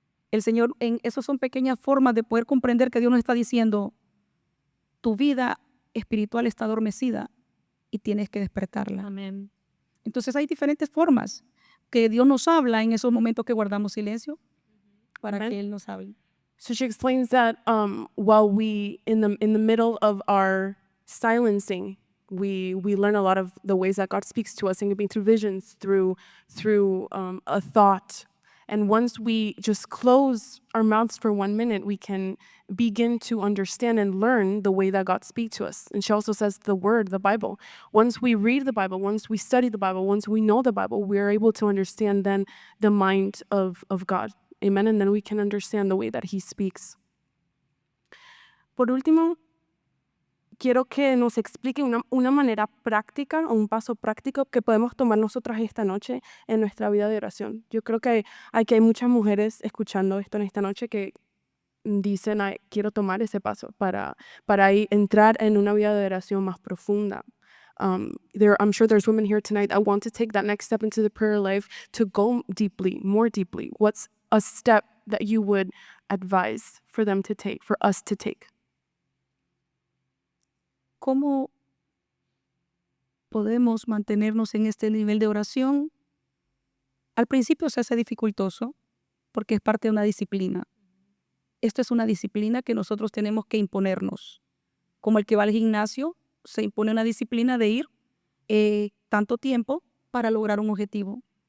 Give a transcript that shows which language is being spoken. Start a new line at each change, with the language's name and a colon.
Spanish: El Señor, esas son pequeñas formas de poder comprender que Dios nos está diciendo, tu vida espiritual está adormecida y tienes que despertarla. Amén. Entonces hay diferentes formas que Dios nos habla en esos momentos que guardamos silencio para Amen. que Él nos hable.
English: So she explains that while we in the middle of our silencing, we learn a lot of the ways that God speaks to us, and it can be through visions, through a thought. And once we just close our mouths for 1 minute, we can begin to understand and learn the way that God speaks to us. And she also says the word, the Bible. Once we read the Bible, once we study the Bible, once we know the Bible, we are able to understand then the mind of God. Amen. And then we can understand the way that he speaks.
Spanish: Por último, quiero que nos explique una manera práctica o un paso práctico que podemos tomar nosotras esta noche en nuestra vida de oración. Yo creo que aquí hay muchas mujeres escuchando esto en esta noche que dicen, "Ay, quiero tomar ese paso para entrar en una vida de oración más profunda."
English: I'm sure there's women here tonight that want to take that next step into the prayer life to go deeply, more deeply. What's a step that you would advise for them to take, for us to take?
Spanish: ¿Cómo podemos mantenernos en este nivel de oración? Al principio se hace dificultoso porque es parte de una disciplina. Esto es una disciplina que nosotros tenemos que imponernos. Como el que va al gimnasio, se impone una disciplina de ir tanto tiempo para lograr un objetivo.